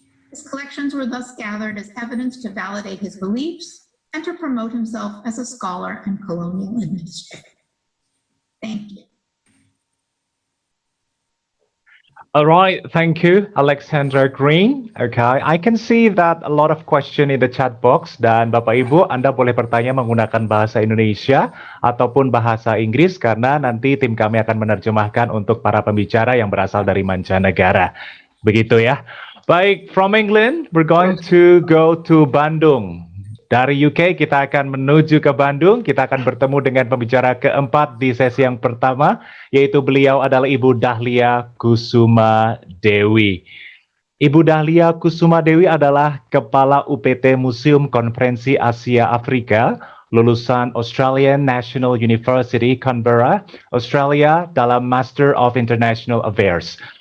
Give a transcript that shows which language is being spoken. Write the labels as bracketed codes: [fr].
[en] His collections were thus gathered as evidence to validate his beliefs and to promote himself as a scholar and colonial administrator. Thank you. All right, thank you, Alexandra Green. Okay, I can see that a lot of question in the chat box. [id] Dan Bapak Ibu, Anda boleh bertanya menggunakan bahasa Indonesia ataupun bahasa Inggris karena nanti tim kami akan menerjemahkan untuk para pembicara yang berasal dari mancanegara. Begitu ya. [en] Baik, from England, we're going to go to Bandung. [id] Dari UK kita akan menuju ke Bandung, kita akan bertemu dengan pembicara keempat di sesi yang pertama, yaitu beliau adalah Ibu Dahlia Kusuma Dewi. Ibu Dahlia Kusuma Dewi adalah Kepala UPT Museum Konferensi Asia Afrika, lulusan Australian National University, Canbera, Australia dalam Master of International Affairs.